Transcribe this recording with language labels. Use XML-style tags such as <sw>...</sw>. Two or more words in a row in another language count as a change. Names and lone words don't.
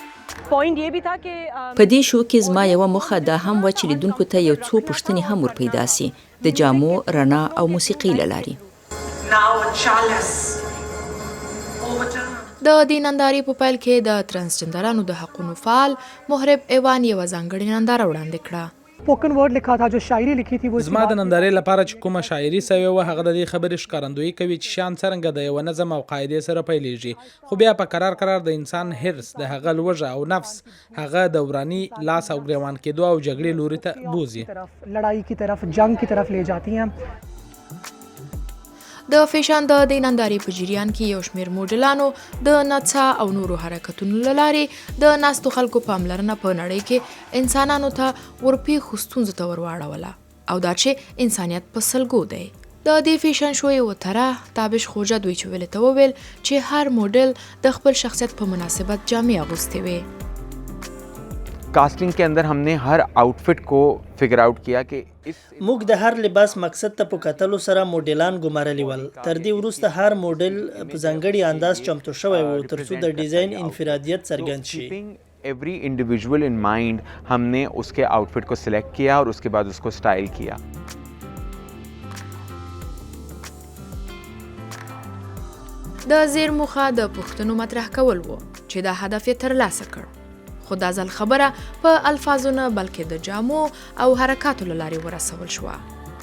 <ps>په دې شو کې زما یوه موخه دا هم وه چې لیدونکو ته یو څو پوښتنې هم ور پیدا سي د جامو، رڼا او موسیقۍ له لارې. د دې نندارې په پیل کې د ترانسجنډرانو د حقونو فعال محرب ایوان یوه ځانګړې ننداره وړاندې کړه.</ps> <en>spoken word</en> <ur>لکھا تھا جو شاعری لکھی تھی وہ</ur> <ps>زما د نندارې لپاره چې کومه شاعري سوې وه هغه د دې خبرې ښکارندویي کوي چې شیان څرنګه د یوه نظم او قاعدې سره پیلېږي، خو بیا په قرار د انسان حرص، د هغه لوږه او نفس هغه د وراني لاس او ګریوان کېدو او جګړې لوري ته بوځي.</ps> <ur>لړائی کی طرف، جنگ کی طرف لے جاتی ہیں.</ur> <ps>د فیشن د دې نندارې په جریان کې یو شمېر موډلانو د نڅا او نورو حرکتونو له لارې د ناستو خلکو پاملرنه په نړۍ کې انسانانو ته ورپېښو ستونزو ته ورواړوله او دا چې انسانیت په سلګو دی. د دې فیشن شو یوه طرح تابش خوجه دوی چې ویلې ته وویل چې هر موډل د خپل شخصیت په مناسبت جامې اغوستې وې.</ps> <ur>کاسٹنگ کے اندر ہم نے ہر آؤٹ فٹ کو</ur> <en>figure out</en> <ur>کیا کہ</ur> <ps>موږ د هر لباس مقصد ته په کتلو سره موډلان ګمارلي ول. تر دې وروسته هر موډل په ځانګړي انداز چمتو شوی و ترڅو د ډیزاین انفرادیت څرګند شي.</ps> <en>every individual in mind</en> <ur>ہم نے اس کے آؤٹ فٹ کو سلیکٹ کیا اور اس کے بعد اس کو سٹائل کیا.</ur> <ps>د زیر موخه د پوښتنو مطرح کول و چې دا هدف یې ترلاسه کړ. خو دا ځل خبره په الفاظو نه بلکې د جامو او حرکاتو له لارې ورسول شوه.</ps>